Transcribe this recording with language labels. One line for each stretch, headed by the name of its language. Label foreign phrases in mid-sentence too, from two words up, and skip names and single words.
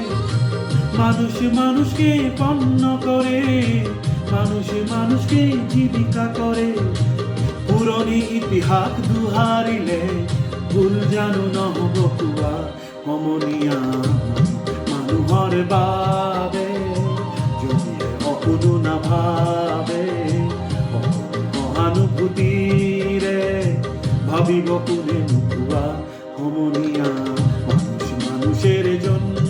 Bangla: মানুষ মানুষকে পণ্য করে, মানুষ মানুষকে জীবিকা করে।
Assamese: পুরনি ইতিহাস দুহারিলে ভুল জানো নহব কুয়া। সমনীয়া মানুহৰ বাবে যদি অকণো নাভাবে, সহানুভূতিৰে ভাবিব কোনে নোপোৱা সমনীয়া।
Bangla: মানুষ মানুষের জন্য।